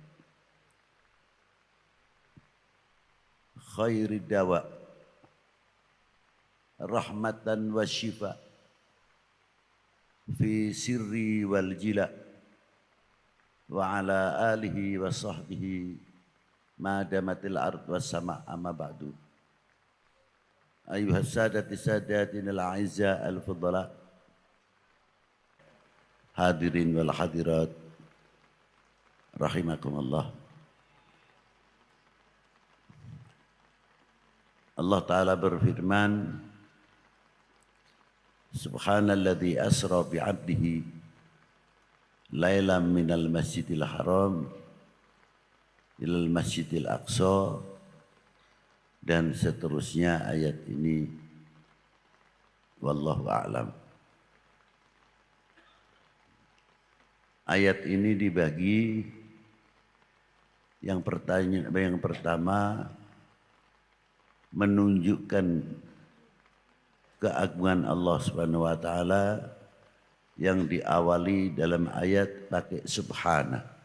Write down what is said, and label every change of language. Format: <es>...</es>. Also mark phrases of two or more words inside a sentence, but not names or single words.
<ar>خير دواء رحمة وشفاء في السر والجلاء وعلى آله وصحبه ما دامت الأرض والسماء أما بعد. أيها السادة السادة الأعزاء الفضلاء حاضرين والحاضرات رحمكم الله. الله تعالى</ar> <id>berfirman,</id> <ar>سبحان الذي أسرى بعبده ليلا من المسجد الحرام إلى المسجد الأقصى,</ar> <id>dan seterusnya ayat ini.</id> <ar>والله أعلم.</ar> <id>Ayat ini dibagi, yang pertama menunjukkan keagungan Allah</id> <ar>سبحانه وتعالى</ar> <id>yang diawali dalam ayat pakai subhana.</id>